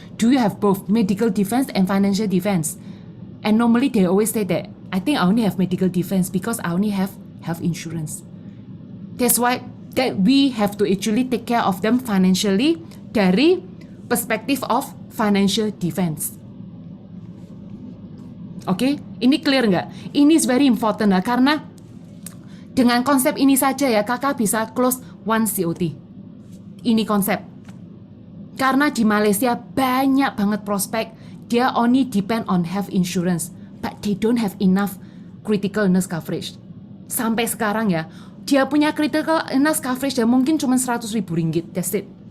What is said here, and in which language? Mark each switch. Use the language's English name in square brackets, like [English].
[English] Do you have both medical defense and financial defense? And normally they always say that I think I only have medical defense because I only have health insurance. That's why that we have to actually take care of them financially dari perspective of financial defense. [Indonesian] Oke, ini clear nggak? Ini [English] is very important lah, [Indonesian] karena dengan konsep ini saja ya kakak bisa close one COT. Ini konsep. Karena di Malaysia banyak banget prospek dia [English] only depend on health insurance, but they don't have enough critical illness coverage. [Indonesian] Sampai sekarang ya, dia punya critical illness coverage dan mungkin cuma 100 ribu ringgit, [English] that's it.